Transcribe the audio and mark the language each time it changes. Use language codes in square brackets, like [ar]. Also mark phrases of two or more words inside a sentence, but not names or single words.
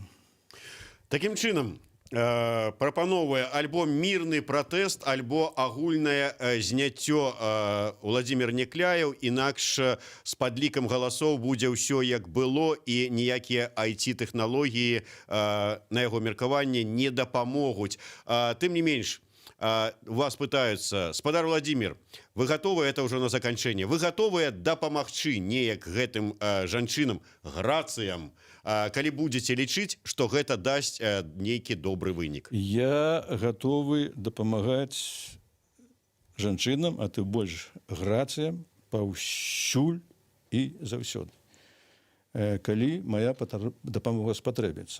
[be] Такім чынам, прапановвае альбо мірны пратэст, альбо агульнае зняццё Владзімір Някляеў, інакш з падлікам галасоў будзе ўсё як было і ніякія IT-тэхналогіі на яго меркаванне не дапамогуць. Тым не менш, [ru] вас пытаются: спадар Владимир, вы готовы, это уже [be] на заканчэнне, вы готовы дапамагчы неяк гэтым жанчынам, грацыям, калі будете лічыць, што гэта дасць нейкі добры вынік? Я готовы дапамагаць жанчынам, а ты больш грацыям паўсюль і заўсёды, калі моя дапамога спатрэбіцца.